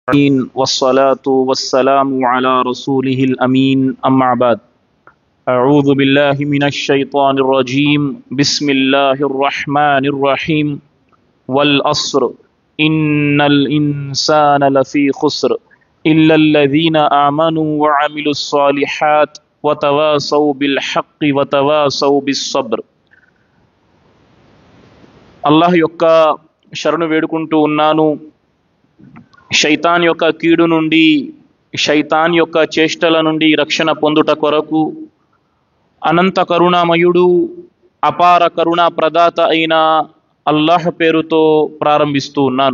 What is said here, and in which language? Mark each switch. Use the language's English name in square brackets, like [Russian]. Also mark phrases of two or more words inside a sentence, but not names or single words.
[Arabic] والصلاة والسلام على رسوله الأمين أما بعد أعوذ بالله من الشيطان الرجيم بسم الله الرحمن الرحيم والعصر إن الإنسان لفي خسر إلا الذين آمنوا وعملوا الصالحات وتواصوا بالحق وتواصوا بالصبر. [Telugu] అల్లాహ్ యొక్క శరణు వేడుకుంటూ ఉన్నాను. శైతాన్ యొక్క కీడు నుండి, శైతాన్ యొక్క చేష్టల నుండి రక్షణ పొందుట కొరకు అనంత కరుణామయుడు, అపార కరుణా ప్రదాత అయిన అల్లాహ్ పేరుతో ప్రారంభిస్తూ ఉన్నాను.